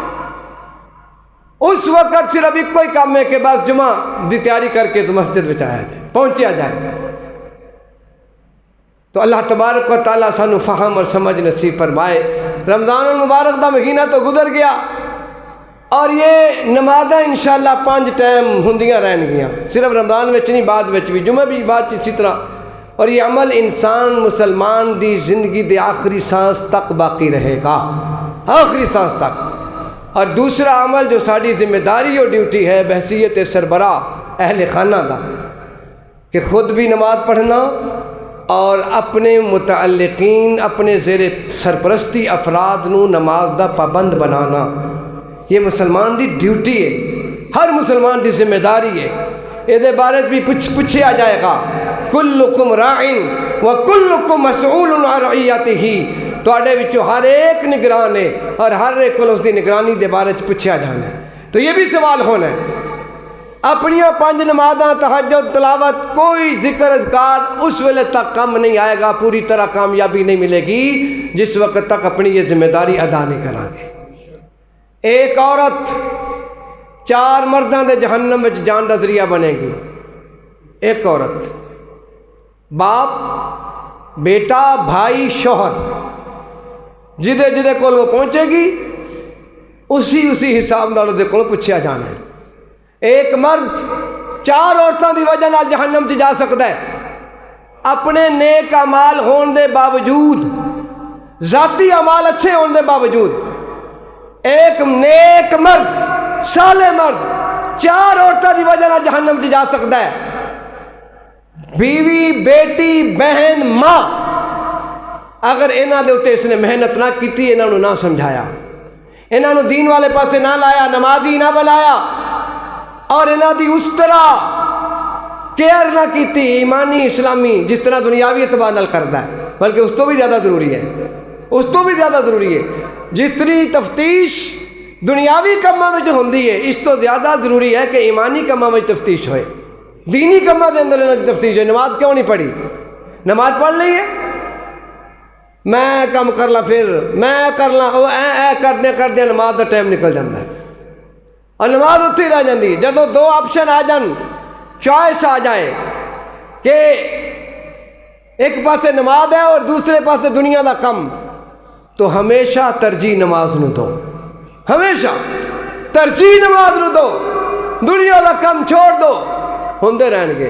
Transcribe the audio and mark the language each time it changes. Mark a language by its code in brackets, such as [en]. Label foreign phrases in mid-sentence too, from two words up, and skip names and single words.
[ur] اس وقت صرف ایک کوئی کام ہے کہ بس جمعہ دی تیاری کر کے تو مسجد میں آیا جائے، پہنچیا جائے. تو اللہ تبارک و تعالیٰ سانو فہم اور سمجھ نصیب فرمائے. [pa] رمضان المبارک دا مہینہ تو گزر گیا اور یہ نمازاں انشاءاللہ 5 ٹائم ہوندیاں رہن گیاں، [ur] صرف رمضان میں نہیں، بعد میں بھی، جمعہ بھی بعد اسی طرح. [pa] اور یہ عمل انسان مسلمان دی زندگی دے آخری سانس تک باقی رہے گا، آخری سانس تک. [ur] اور دوسرا عمل جو ساری ذمہ داری اور ڈیوٹی ہے بحیثیت سربراہ اہل خانہ دا، کہ خود بھی نماز پڑھنا اور اپنے متعلقین، اپنے زیر سرپرستی افراد نو نماز دا پابند بنانا. یہ مسلمان دی ڈیوٹی ہے، ہر مسلمان دی ذمہ داری ہے. یہ بارے بھی پوچھا جائے گا، [ar] کلکم راعٍ وکلکم مسئول عن رعیتہ، [pa] تواڈے وچوں ہر ایک نگران ہے اور ہر ایک کو اس دی نگرانی دے بارے پوچھا جانا ہے. [ur] تو یہ بھی سوال ہونا ہے اپنی 5 نمازاں تہجد تلاوت کوئی ذکر اذکار اس ویلے تک کم نہیں آئے گا، پوری طرح کامیابی نہیں ملے گی جس وقت تک اپنی یہ ذمہ داری ادا نہیں کریں گے۔ [pa] ایک عورت 4 مرداں دے جہنم وچ جان دا ذریعہ بنے گی۔ [ur] ایک عورت، باپ، بیٹا، بھائی، شوہر، [pa] جدے جدے کول وہ پہنچے گی اسی حساب نال دے کول پوچھیا جانا ہے۔ ایک مرد 4 عورتوں دی وجہ نال جہنم چ جا سکتا ہے، اپنے نیک اعمال ہون دے باوجود، ذاتی اعمال اچھے ہون دے باوجود۔ ایک نیک مرد، صالح مرد 4 عورتوں دی وجہ نال جہنم چ جا سکتا ہے۔ بیوی، بیٹی، بہن، ماں، اگر انہاں دے اوتے اس نے محنت نہ کیتی، انہاں نو نہ سمجھایا، انہاں نو دین والے پاسے نہ لایا، نمازی نہ بنایا، اور انہاں دی اس طرح کیئر نہ کیتی ایمانی اسلامی جس طرح دنیاوی اعتبار نال کردا ہے، بلکہ اس تو بھی زیادہ ضروری ہے، اس تو بھی زیادہ ضروری ہے۔ جس طرح تفتیش دنیاوی کاماں وچ ہوندی ہے، اس تو زیادہ ضروری ہے کہ ایمانی کاماں وچ تفتیش ہوئے، دینی کاماں دے اندر انہاں دی تفتیش ہے۔ نماز کیوں نہیں پڑھی؟ [ur] نماز پڑھ لی ہے، میں کام کر لا، پھر میں کر لا، وہ کردے نماز دا ٹائم نکل جاتا ہے اور نماز اتھی رہ جاتی۔ [pa] جدو 2 آپشن آ جان، چوائس آ جائے کہ ایک پاسے نماز ہے اور دوسرے پاسے دنیا دا کم، تو ہمیشہ ترجیح نماز نو دو، ہمیشہ ترجیح نماز نو دو، دنیا دا کم چھوڑ دو، ہوندے رہن گے۔